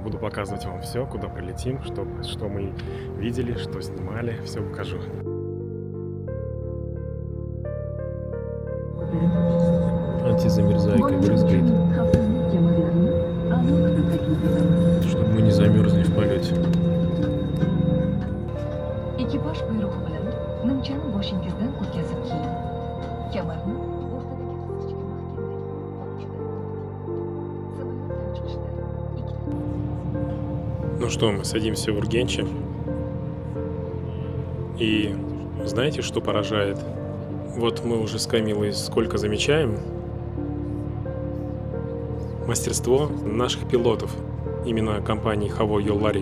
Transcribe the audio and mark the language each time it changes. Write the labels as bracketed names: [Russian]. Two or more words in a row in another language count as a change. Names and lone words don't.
[Russian] Буду показывать вам все, куда прилетим, что мы видели, что снимали, все покажу. Антизамерзайка брызгает, чтобы мы не замерзли в полете. [Uzbek] Ekipaj buyrug'i bilan nimchani boshingizdan o'tkazib kiying. Kamarni o'rtadagi qisqichga mahkamlang. Samolyotdan chiqishda [Russian] Ну что, мы садимся в Ургенче. И знаете, что поражает? Вот мы уже с Камилой сколько замечаем мастерство наших пилотов, именно компании Havo Yolları.